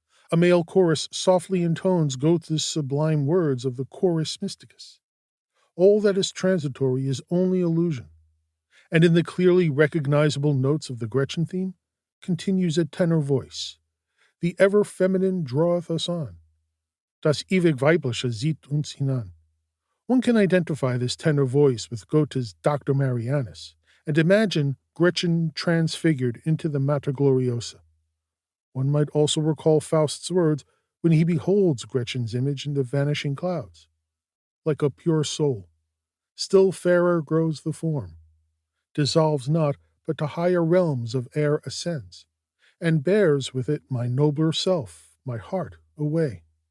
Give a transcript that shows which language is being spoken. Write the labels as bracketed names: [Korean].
[English] A male chorus softly intones Goethe's sublime words of the Chorus Mysticus. All that is transitory is only illusion, and in the clearly recognizable notes of the Gretchen theme continues a tenor voice. The ever feminine draweth us on. [German] Das ewig Weibliche zieht uns hinan. [English] One can identify this tenor voice with Goethe's Dr. Marianus, and imagine Gretchen transfigured into the Mater Gloriosa. One might also recall Faust's words when he beholds Gretchen's image in the vanishing clouds. Like a pure soul, still fairer grows the form, dissolves not, but to higher realms of air ascends, and bears with it my nobler self, my heart, away.